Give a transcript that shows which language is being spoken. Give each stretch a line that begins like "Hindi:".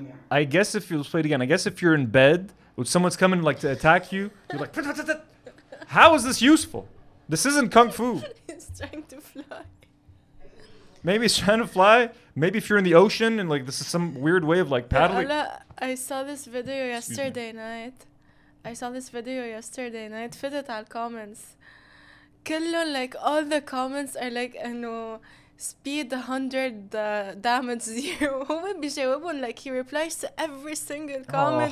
English: I guess if you'll play it again, I guess if you're in bed, when someone's coming like to attack you, you're like, how is this useful? This isn't kung fu. He's trying to fly. Maybe he's trying to fly. Maybe if you're in the ocean and like this is some weird way of like paddling. I saw this video yesterday night.
Arabic: فتت على comments. كلهم
English: like all the comments are like
Arabic: إنه
English: speed 100 damage 0.
Arabic: هو بيجاوبهم
English: like he replies to every single comment.